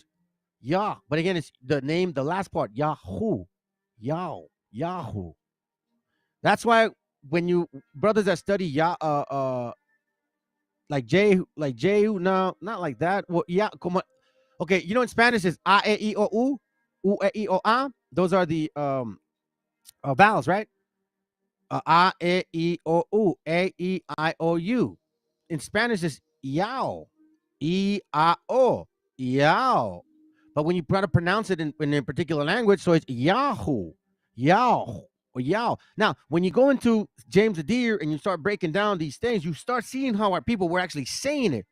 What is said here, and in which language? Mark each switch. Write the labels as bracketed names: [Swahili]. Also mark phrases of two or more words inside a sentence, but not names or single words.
[English] Yah. But again, it's the name, the last part, Yahoo. Yahoo. That's why when you brothers that study Yah, like Jehu, no, not like that. Well, yeah, como, okay, in Spanish is A, E, I, O, U, E, I, O, A. Those are the vowels, right? A, E, I, O, U, A, E, I, O, U. in Spanish is yao, E-A-O, yao. But when you try to pronounce it in a particular language, so it's Yahoo, Yao, or Yao. Now, when you go into James the Deer and you start breaking down these things, you start seeing how our people were actually saying it.